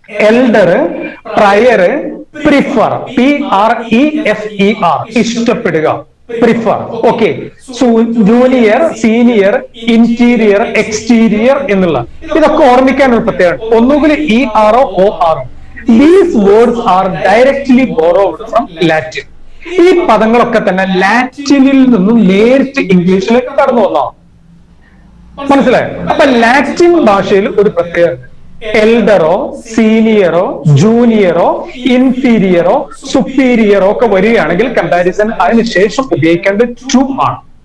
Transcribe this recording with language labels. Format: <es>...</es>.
<ml>Elder, prayer, prefer, PREFER, ഇഷ്ടപ്പെടുക, prefer. Okay, junior, senior, interior, exterior എന്നുള്ള ഇതൊക്കെ ഓർമ്മിക്കാനുള്ള പ്രത്യേകത. ഒന്നുകിൽ ER oh OR.</ml> <en>These words are directly borrowed from Latin.</en> <ml>ഈ പദങ്ങളൊക്കെ തന്നെ ലാറ്റിനിൽ നിന്നും നേരിട്ട് ഇംഗ്ലീഷിലേക്ക് കടന്നു വന്നതാണ്. മനസ്സിലായോ? അപ്പൊ ലാറ്റിൻ ഭാഷയിൽ ഒരു പ്രത്യേകത, എൽഡറോ സീനിയറോ ജൂനിയറോ ഇൻഫീരിയറോ സുപ്പീരിയറോ ഒക്കെ വരികയാണെങ്കിൽ കമ്പാരിസൺ അതിനുശേഷം ഉപയോഗിക്കേണ്ടത് ടു ആണ്.</ml>